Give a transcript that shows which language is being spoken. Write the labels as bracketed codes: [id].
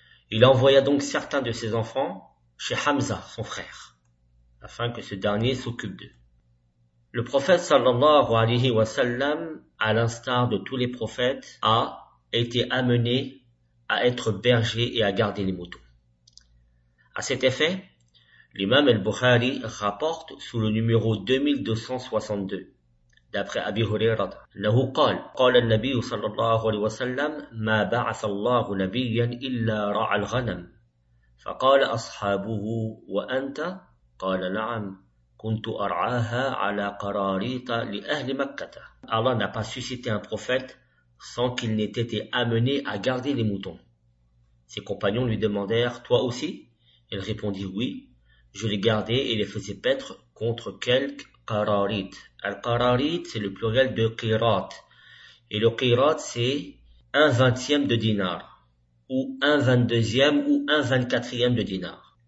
[fr] Il envoya donc certains de ses enfants chez Hamza, son frère, afin que ce dernier s'occupe d'eux. Le prophète [ar] sallallahu alayhi wa sallam, [fr] à l'instar de tous les prophètes, a été amené à être berger et à garder les moutons. À cet effet, l'imam al-Bukhari rapporte sous le numéro 2262, d'après Abi Hurayra, [ar] لَهُ قَالَ قَالَ النَّبِيُّ صَلَّى اللَّهُ عَلَيْهِ وَسَلَّمَ مَا بَعَثَ اللَّهُ نَبِيًّا إِلَّا رَعَى الْغَنَمِ فَقَالَ أَصْحَابُهُ وَأَنْتَ قَالَ نَعَمْ كُنْتُ أَرْعَاهَا عَلَى قَرَارِيطَ لِأَهْلِ مَكَّةَ. [fr] Allah n'a pas suscité un prophète sans qu'il n'ait été amené à garder les moutons. Ses compagnons lui demandèrent, toi aussi? Il répondit oui, je les gardais et les faisais paître contre quelques qararit. Al-qararit, c'est le pluriel de qirat. Et le qirat, c'est un vingtième de dinar, ou un vingt-deuxième, ou un vingt-quatrième de dinar.